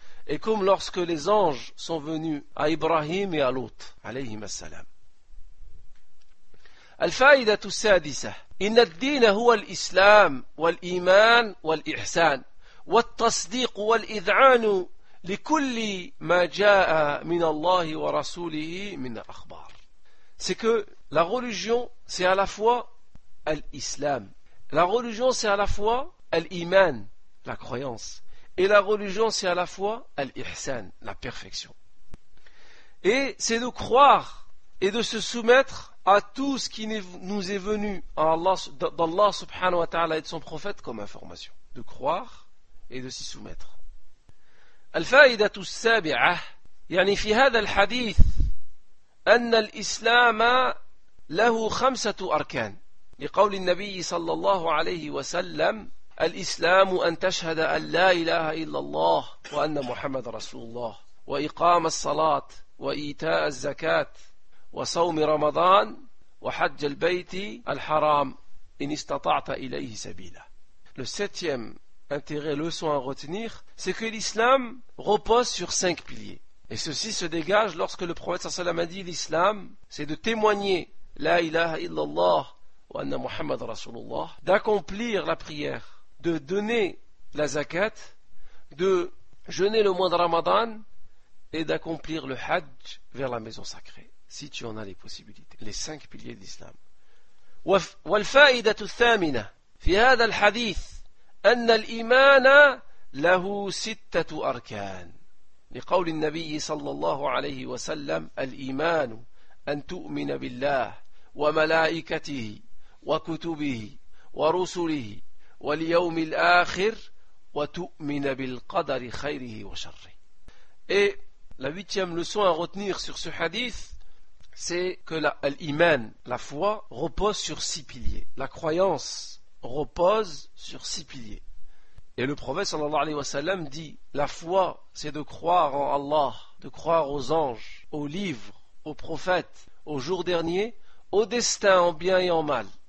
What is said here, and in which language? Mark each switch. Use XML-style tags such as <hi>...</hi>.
<fr>Et comme lorsque les anges sont venus à Ibrahim et à Lot, alayhi salam.</fr> <ar>الفائدة السادسة إن الدين هو الإسلام والإيمان والإحسان والتصديق والإذعان لكل ما جاء من الله ورسوله من أخبار.</ar> <fr>C'est que la religion c'est à la fois l'islam. La religion c'est à la fois l'iman, la croyance. Et la religion c'est à la fois l'ihsan, la perfection. Et c'est de croire et de se soumettre à tout ce qui nous est venu d'Allah subhanahu wa ta'ala et de son prophète comme information, de croire et de s'y soumettre.</fr> <ar>الفائدة السابعة يعني في هذا الحديث أن الإسلام له خمسة أركان لقول النبي صلى الله عليه وسلم الإسلام أن تشهد أن لا إله إلا الله وأن محمد رسول الله وإقام الصلاة وإيتاء الزكاة وصوم رمضان وحج البيت الحرام إن استطعت إليه سبيلا.</ar> <fr>Le septième intérêt, leçon à retenir, c'est que l'islam repose sur cinq piliers. Et ceci se dégage lorsque le prophète صلى الله عليه وسلم a dit l'islam, c'est de témoigner</fr> <ar>لا إله إلا الله وأن محمد رسول الله,</ar> <fr>d'accomplir la prière, de donner la zakat, de jeûner le mois de Ramadan et d'accomplir le hajj vers la maison sacrée. Si tu en as les possibilités, les cinq piliers de l'islam.</fr> <ar>والفائدة الثامنة في هذا الحديث أن الإيمان له ستة أركان لقول النبي صلى الله عليه وسلم الإيمان أن تؤمن بالله وملائكته وكتبه ورسله واليوم الآخر وتؤمن بالقدر خيره وشره.</ar> <fr>Et la huitième leçon à retenir sur ce hadith, c'est que l'iman, la foi, repose sur six piliers. La croyance repose sur six piliers. Et le prophète sallallahu alayhi wa sallam dit, la foi, c'est de croire en Allah, de croire aux anges, aux livres, aux prophètes, au jour dernier, au destin en bien et en mal.</fr>